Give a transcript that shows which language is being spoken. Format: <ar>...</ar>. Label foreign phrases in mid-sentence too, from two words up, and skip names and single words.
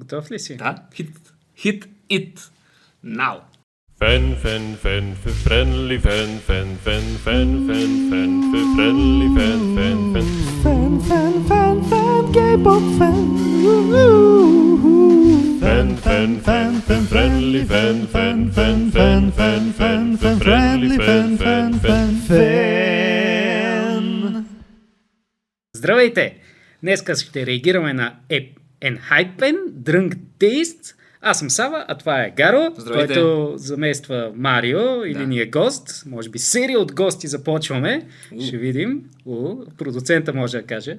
<bg>Готов ли си? Да,</bg> <en>hit it now. Fan, friendly, fan, friendly, fan, K-pop fan. Fan, friendly, fan, friendly, fan.</en> <bg>Здравейте! Днеска ще реагираме на Enhypen, Drunk Taste. Аз съм Сава, а това е Гаро, Здравейте. който замества Марио или Да. ни е гост. Може би серия от гости започваме. Ще видим. Продуцента може да каже.</bg>